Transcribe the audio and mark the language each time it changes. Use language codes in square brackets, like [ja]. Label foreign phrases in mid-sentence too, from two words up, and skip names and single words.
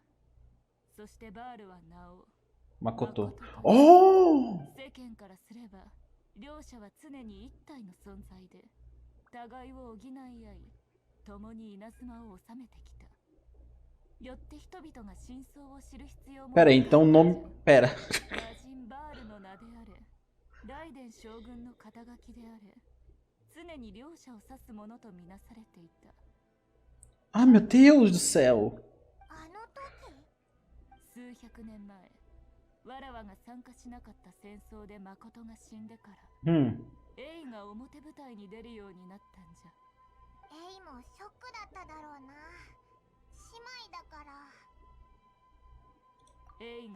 [ja] そしてバールは名を Makoto. Oh! 世間からすれば両者は常に一体の存在で互いを補い合い、共に稲妻を治めてきた。よって人々が真相を知る必要も。 [pt] Pera aí, então o nome. Pera. [ja] 魔人バールの名であれ、ライデン将軍の肩書きであれ、常に両者を指すものとみなされていた。 [pt] Ah, meu Deus do céu. [ja] あの時？数百年前、わらわが参加しなかった戦争で誠が死んでから、エイが表舞台に出るようになったんじゃ。エイもショックだっただろうな。姉妹だから。